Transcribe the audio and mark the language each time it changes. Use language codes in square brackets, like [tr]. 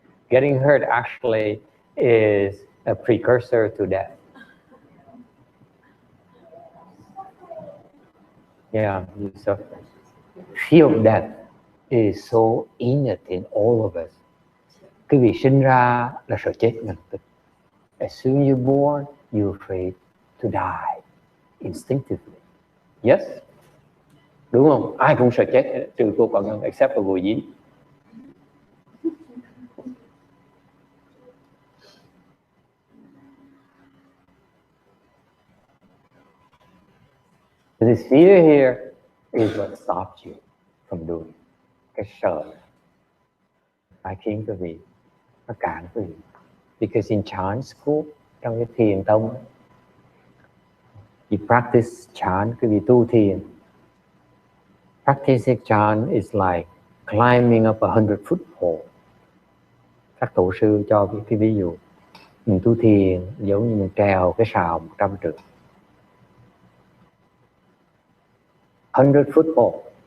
[en] Getting hurt actually is a precursor to death. Yeah, you suffer. Fear of death is so innate in all of us. [vi] Cái việc sinh ra là sợ chết ngay lập tức. As soon as you're born, you're afraid to die instinctively. Yes? Đúng không? Ai cũng sợ chết, trừ cô còn ngân, [en] except for [vi] Bùi Dĩ. [en] This fear here is what stops you from doing. [vi] Cái sợ phải khiến quý vị nó cản quý vị. [en] Because in Chan school, [vi] trong cái thiền tông, [en] you practice Chan, [vi] quý vị tu thiền. [en] Practicing Chan is like climbing up a 100-foot pole. [vi] Các tổ sư cho cái ví dụ, mình tu thiền giống như mình trèo cái sào 100 trượng. [en] 100-foot pole.